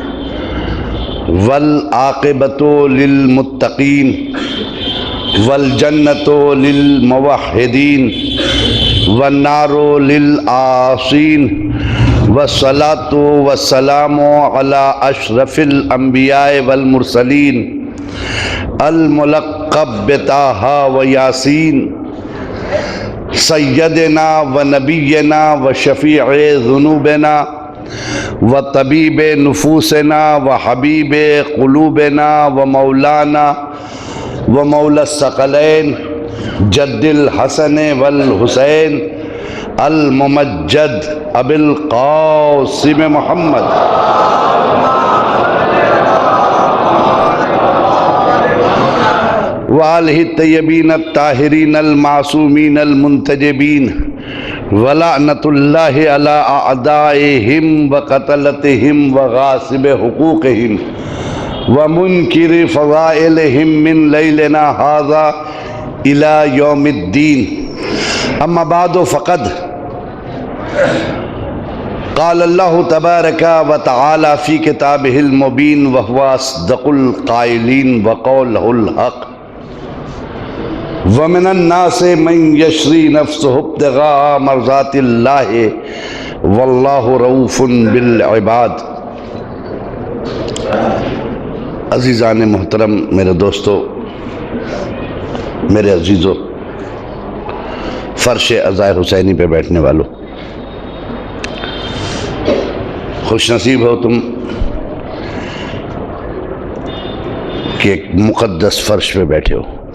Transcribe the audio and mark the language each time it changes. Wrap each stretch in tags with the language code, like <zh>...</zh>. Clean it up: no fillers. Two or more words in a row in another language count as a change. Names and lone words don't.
<ar>والعاقبۃ للمتقین والجنۃ للموحدین والنار للعاصین والصلاۃ والسلام علی اشرف الانبیاء والمرسلین الملقب بطٰہٰ و یاسین سیدنا و نبینا و شفیع ذنوبنا و طبیب نفوسنا و حبیب قلوبنا و مولانا و مولا الثقلین جد الحسن والحسین الممجد ابی القاسم محمد وآلہ الطیبین الطاہرین المعصومین المنتجبین ولعنۃ اللہ علی اعدائہم وقتلتہم وغاصب حقوقہم ومنکر فضائلہم من لیلنا ھذا الی یوم الدین اما بعد فقد قال اللہ تبارک و تعالی فی کتابہ المبین وہو اصدق القائلین وقولہ الحق ومن الناس من یشری نفسه ابتغاء مرضات اللہ واللہ رؤوف بالعباد۔</ar> <ur>عزیزان محترم، میرے دوستو، میرے عزیزو، فرش عزائے حسینی پہ بیٹھنے والوں، خوش نصیب ہو تم کہ ایک مقدس فرش پہ بیٹھے ہو۔</ur>